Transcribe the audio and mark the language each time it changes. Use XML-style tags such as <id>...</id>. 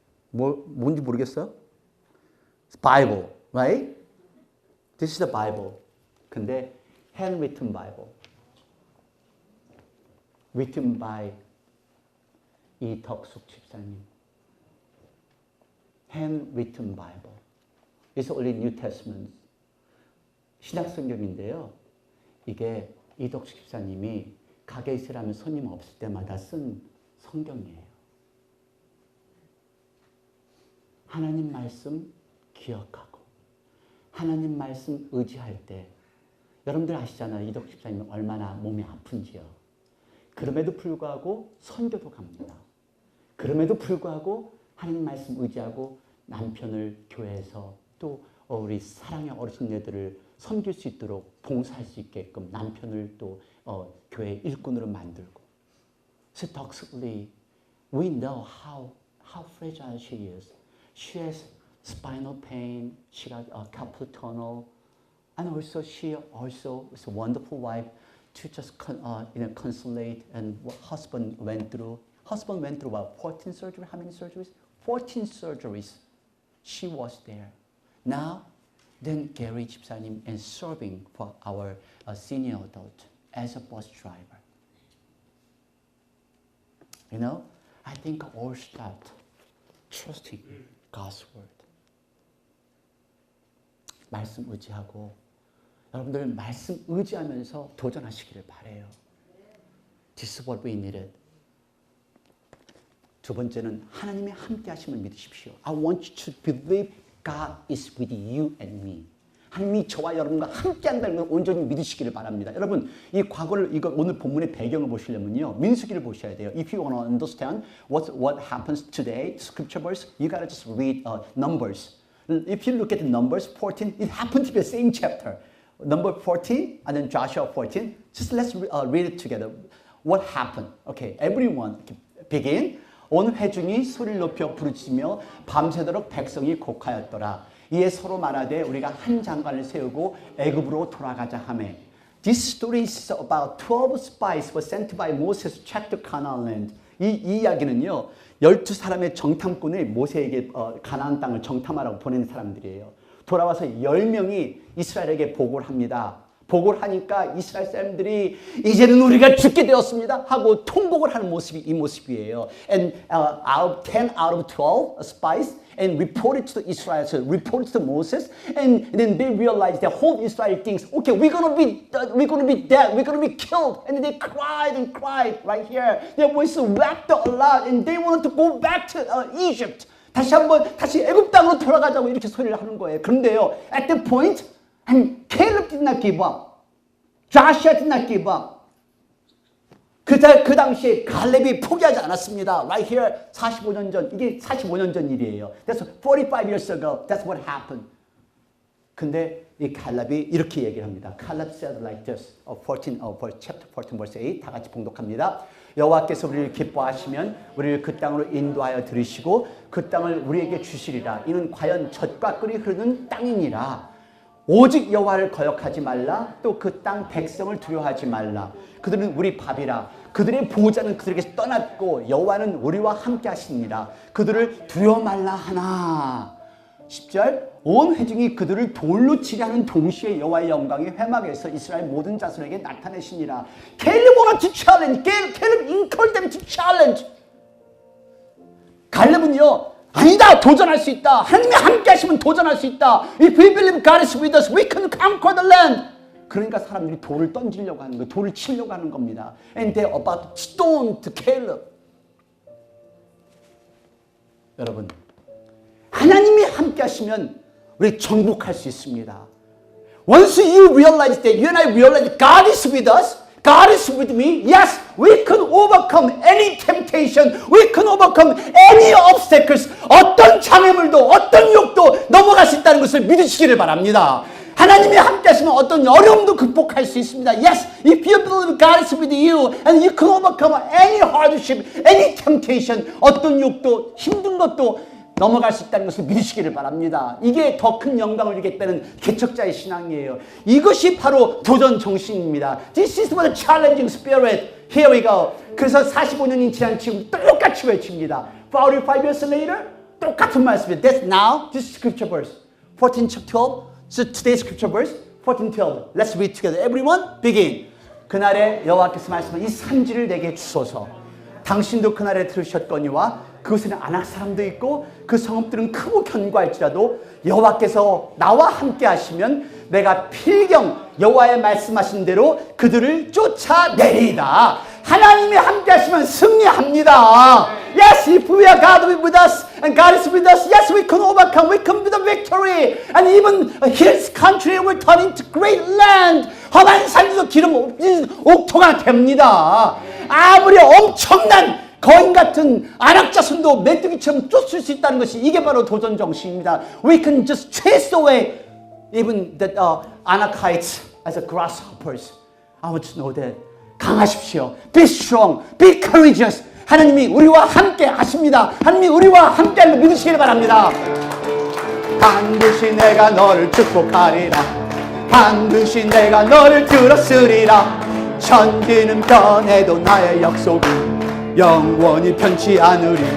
<ko>뭔지 모르겠어요?</ko> <en>It's Bible, right? This is the Bible.</en> <ko>근데</ko> <en>handwritten Bible. Written by 이덕숙 집사님. Handwritten Bible. It's only New Testament.</en> <ko>신약 성경인데요. 이게 이덕숙 집사님이 가게에 있으라면 손님 없을 때마다 쓴 성경이에요. 하나님 말씀 기억하고 하나님 말씀 의지할 때 여러분들 아시잖아요. 이덕 집사님은 얼마나 몸이 아픈지요. 그럼에도 불구하고 선교도 갑니다. 그럼에도 불구하고 하나님 말씀 의지하고 남편을 교회에서 또 우리 사랑의 어르신네들을 섬길 수 있도록 봉사할 수 있게끔 남편을 또 교회 일꾼으로 만들고.</ko> <en>So toxically, we know how fragile she is. She has spinal pain. She got a carpal tunnel, and also she also is a wonderful wife to just consolate. And what husband went through. Husband went through about 14 surgeries. How many surgeries? 14 surgeries. She was there. Now, then Gary 집사님 and serving for our senior adult as a bus driver. You know, I think all start trusting God's word.</en> <ko>말씀 의지하고 여러분들 말씀 의지하면서 도전하시기를 바래요.</ko> <en>This is what we needed.</en> <ko>두 번째는 하나님이 함께 하심을 믿으십시오.</ko> <en>I want you to believe God is with you and me.</en> <ko>하나님이 저와 여러분과 함께 한다는 걸 온전히 믿으시기를 바랍니다. 여러분, 이 과거를 이거 오늘 본문의 배경을 보시려면요. 민수기를 보셔야 돼요.</ko> <en>If you want to understand what happens today, scripture verse, you got to just read Numbers. If you look at the Numbers 14, it happened to be the same chapter. Number 14 and then Joshua 14. Just let's read it together. What happened? Okay, everyone begin.</en> <ko>온 회중이 소리를 높여 부르짖으며 밤새도록 백성이 곡하였더라. 이에 서로 말하되 우리가 한 장관을 세우고 애굽으로 돌아가자 하매</ko> <en>This story is about 12 spies were sent by Moses to check the Canaan land.</en> <ko>이 이야기는요. 12사람의 정탐꾼을 모세에게 가나안 땅을 정탐하라고 보낸 사람들이에요. 돌아와서 10명이 이스라엘에게 보고를 합니다. 보고를 하니까 이스라엘 사람들이 이제는 우리가 죽게 되었습니다 하고 통곡을 하는 모습이 이 모습이에요.</ko> <en>And 10 out of 12 spies and reported to the Israelites, reported to Moses, and then they realized the whole Israel thinks, okay, we're gonna be dead, we're gonna be killed, and they cried and cried right here. Their voices wept a lot, and they wanted to go back to Egypt.</en> <ko>다시 애굽 땅으로 돌아가자고 이렇게 소리를 하는 거예요. 그런데요,</ko> <en>at that point, and Caleb did not give up. Joshua did not give up.</en> <ko>그 당시에 갈렙이 포기하지 않았습니다.</ko> <en>Right here,</en> <ko>45년 전. 이게 45년 전 일이에요.</ko> <en>That's 45 years ago. That's what happened.</en> <ko>근데 이 갈렙이 이렇게 얘기를 합니다.</ko> <en>Caleb said like this. chapter 14, verse 8.</en> <ko>다 같이 봉독합니다. 여호와께서 우리를 기뻐하시면 우리를 그 땅으로 인도하여 들이시고 그 땅을 우리에게 주시리라. 이는 과연 젖과 꿀이 흐르는 땅이니라. 오직 여호와를 거역하지 말라. 또 그 땅 백성을 두려워하지 말라. 그들은 우리 밥이라. 그들의 보호자는 그들에게서 떠났고 여호와는 우리와 함께 하시니라. 그들을 두려워 말라 하나. 10절 온 회중이 그들을 돌로 치려 하는 동시에 여호와의 영광이 회막에서 이스라엘 모든 자손에게 나타내시니라.</ko> <en>Caleb wanted to challenge. Caleb encouraged them to challenge.</en> <ko>갈렙은요. 아니다! 도전할 수 있다. 하나님이 함께 하시면 도전할 수 있다.</ko> <en>If we believe God is with us, we can conquer the land.</en> <ko>그러니까 사람들이 돌을 던지려고 하는 거예요. 돌을 치려고 하는 겁니다.</ko> <en>And they're about to stone to Caleb.</en> <ko>여러분, 하나님이 함께 하시면 우리 정복할 수 있습니다.</ko> <en>Once you realize that, you and I realize that God is with us, God is with me. Yes, we can overcome any temptation. We can overcome any obstacles.</en> <ko>어떤 장애물도 어떤 욕도 넘어갈 수 있다는 것을 믿으시기를 바랍니다. 하나님이 함께 하시면 어떤 어려움도 극복할 수 있습니다.</ko> <en>Yes, if you believe God is with you and you can overcome any hardship, any temptation,</en> <ko>어떤 욕도 힘든 것도 넘어갈 수 있다는 것을 믿으시기를 바랍니다. 이게 더 큰 영광을 주겠다는 개척자의 신앙이에요. 이것이 바로 도전 정신입니다.</ko> <en>This is what a challenging spirit. Here we go.</en> <ko>그래서 45년이 지난 지금 똑같이 외칩니다.</ko> <en>45 years later,</en> <ko>똑같은 말씀이에요.</ko> <en>That's now, this scripture verse. 14 chapter 12. So today's scripture verse, 14, 12. Let's read together. Everyone, begin.</en> <ko>그날에 여호와께서 말씀한 이 산지를 내게 주소서. 당신도 그날에 들으셨거니와 그것에는 아낙 사람도 있고 그 성읍들은 크고 견고할지라도 여호와께서 나와 함께 하시면 내가 필경 여호와의 말씀하신 대로 그들을 쫓아내리이다. 하나님이 함께 하시면 승리합니다.</ko> <en>Yes, if we are God with us and God is with us, yes, we can overcome. We can be the victory. And even his country will turn into great land.</en> <ko>험한 산지도 기름 없는 옥토가 됩니다. 아무리 엄청난 거인 같은 아낙 자손도 메뚜기처럼 쫓을 수 있다는 것이 이게 바로 도전 정신입니다.</ko> <en>We can just chase away even the Anakites as a grasshoppers. I want to know that.</en> <ko>강하십시오.</ko> <en>Be strong. Be courageous.</en> <ko>하나님이 우리와 함께 하십니다. 하나님이 우리와 함께 하는 걸 믿으시길 바랍니다. 반드시 내가 너를 축복하리라. 반드시 내가 너를 들었으리라. 천지는 변해도 나의 약속은 영원히 변치 않으리.</ko>